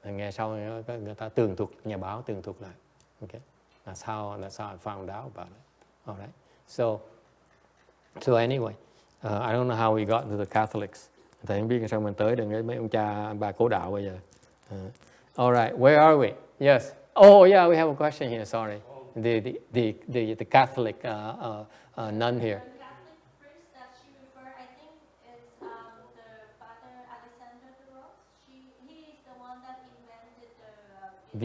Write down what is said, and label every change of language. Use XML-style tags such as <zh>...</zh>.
<vi>Nghe sau người ta tường thuật, nhà báo tường thuật lại.</vi> <en>Okay. That's how I found out about it. All right. So anyway, I don't know how we got to the Catholics.</en> <vi>Thầy không biết sao mình tới được mấy ông cha bà cố đạo bây giờ.</vi> <en>All right. Where are we? Yes. Oh yeah, we have a question here. Sorry. The Catholic nun here. The Catholic priest that she referred, I think, is the Father Alexander de Rose. He is the one that invented the</en>